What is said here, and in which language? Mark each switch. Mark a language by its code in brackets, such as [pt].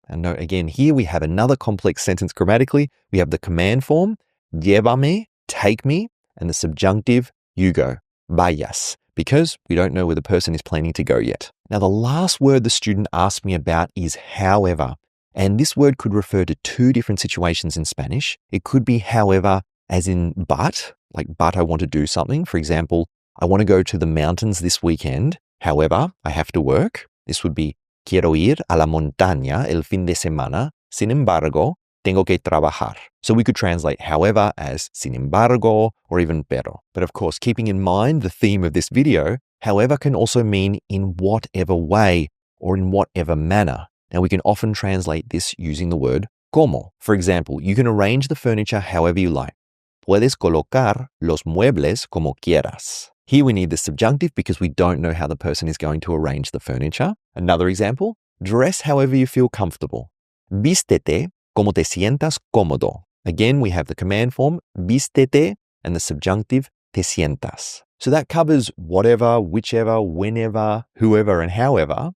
[en] And note again, here we have another complex sentence grammatically. We have the command form, llévame, take me, and the subjunctive, you go, vayas, because we don't know where the person is planning to go yet. Now, the last word the student asked me about is however. And this word could refer to two different situations in Spanish. It could be however, as in but, like but I want to do something. For example, I want to go to the mountains this weekend. However, I have to work. This would be [es] quiero ir a la montaña el fin de semana. Sin embargo, tengo que trabajar. [en] So we could translate however as sin embargo or even pero. But of course, keeping in mind the theme of this video, however can also mean in whatever way or in whatever manner. Now, we can often translate this using the word como. For example, you can arrange the furniture however you like. [es] Puedes colocar los muebles como quieras. [en] Here we need the subjunctive because we don't know how the person is going to arrange the furniture. Another example, dress however you feel comfortable. [es] Vístete como te sientas cómodo. [en] Again, we have the command form, vístete, and the subjunctive, te sientas. So that covers whatever, whichever, whenever, whoever, and however.